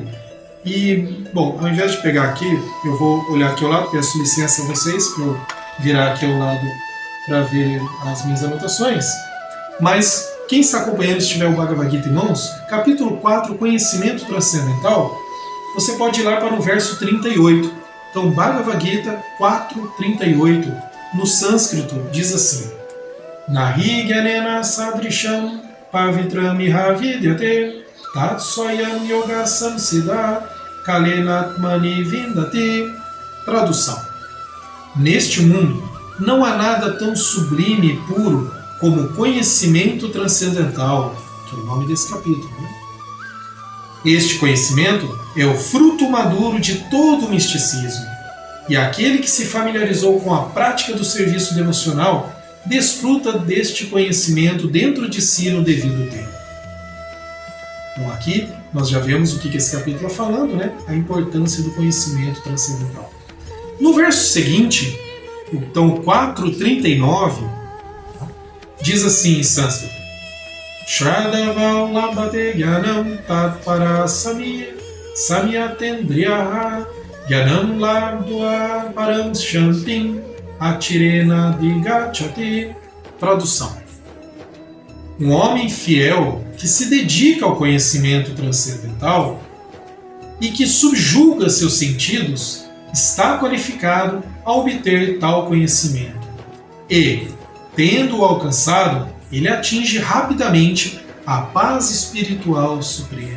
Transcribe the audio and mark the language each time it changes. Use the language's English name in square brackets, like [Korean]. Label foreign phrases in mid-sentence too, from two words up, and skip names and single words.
[Portuguese] E, bom, ao invés de pegar aqui, eu vou olhar aqui ao lado, peço licença a vocês para eu virar aqui ao lado para ver as minhas anotações. Mas Quem está acompanhando, se tiver o Bhagavad Gita em mãos, capítulo 4, Conhecimento Transcendental, você pode ir lá para o verso 38. Então, Bhagavad Gita 4:38, no sânscrito, diz assim: [Sanskrit] Nahi Gyanena Sadrisham Pavitram Iha Vidyate Tatsvayam Yoga Samsiddha Kalenatmani Vindati. [Portuguese] Tradução: Neste mundo não há nada tão sublime e puro como conhecimento transcendental, que é o nome desse capítulo. Né? Este conhecimento é o fruto maduro de todo o misticismo, e aquele que se familiarizou com a prática do serviço devocional desfruta deste conhecimento dentro de si no devido tempo. Então aqui nós já vemos o que esse capítulo está falando, né? A importância do conhecimento transcendental. No verso seguinte, então 4:39, diz assim em sânscrito: [Sanskrit] Shradhavam labhate jnanam tatpara samyatendriyaha jnanam labdva param shantim atirena digachati. [Portuguese] Tradução: Um homem fiel que se dedica ao conhecimento transcendental e que subjuga seus sentidos está qualificado a obter tal conhecimento. E, tendo-o alcançado, ele atinge rapidamente a paz espiritual suprema.